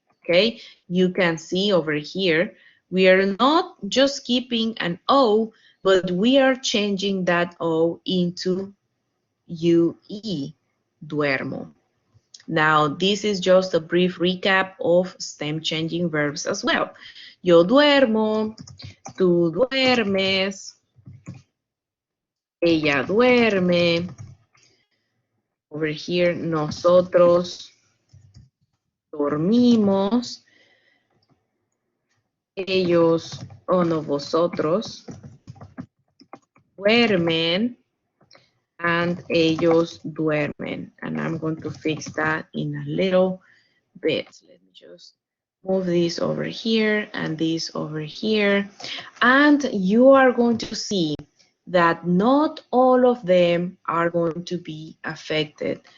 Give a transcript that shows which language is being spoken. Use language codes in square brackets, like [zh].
[en] Okay, you can see over here, we are not just keeping an O, but we are changing that O into UE, duermo. Now, this is just a brief recap of stem changing verbs as well. [es] Yo duermo, tú duermes, ella duerme. [en] Over here, [es] nosotros dormimos, ellos o no vosotros duermen, [en] and [es] ellos duermen. [en] And I'm going to fix that in a little bit. Let me just move this over here and this over here. And you are going to see that not all of them are going to be affected.